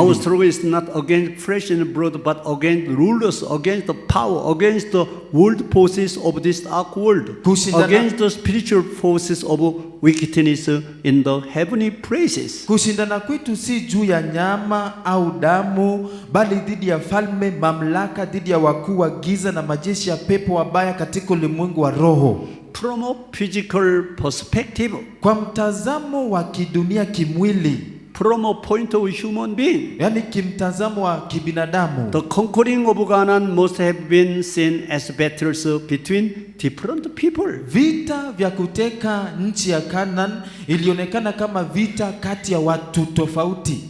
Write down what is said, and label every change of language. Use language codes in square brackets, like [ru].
[en] Our struggle is not against flesh and blood, but against rulers, against the power, against the world forces of this dark world, against the spiritual forces of wickedness in the heavenly places. [sw] Kushindana kwetu si juu ya nyama au damu, bali dhidi ya falme, mamlaka, dhidi ya wakuu wa giza na majeshi ya pepo wabaya katika ulimwengu wa roho. [en] From a physical perspective, [sw] kwa mtazamo wa kidunia kimwili, [en] from a point of human being, [sw] yani kimtazamo wa kibinadamu, [en] the conquering of Canaan must have been seen as battles between different people. [sw] Vita vya kuteka nchi ya Canaan ilionekana kama vita kati ya watu tofauti,